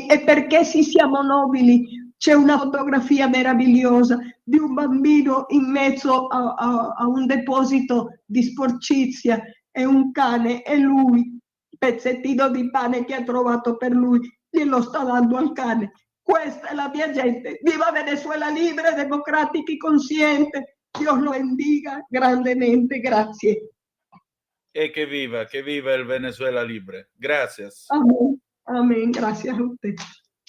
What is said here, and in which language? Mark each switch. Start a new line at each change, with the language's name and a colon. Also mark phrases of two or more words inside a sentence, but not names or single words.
Italian: E perché sì, siamo nobili. C'è una fotografia meravigliosa di un bambino in mezzo a un deposito di sporcizia e un cane, e lui, pezzettino di pane che ha trovato per lui, glielo sta dando al cane. Questa è la mia gente.
Spanish: Viva Venezuela libre, democratica y consciente. Dios lo bendiga grandemente.
Italian: Grazie. E che viva il Venezuela libre. Gracias.
Spanish: Amén. Amén. Gracias a usted.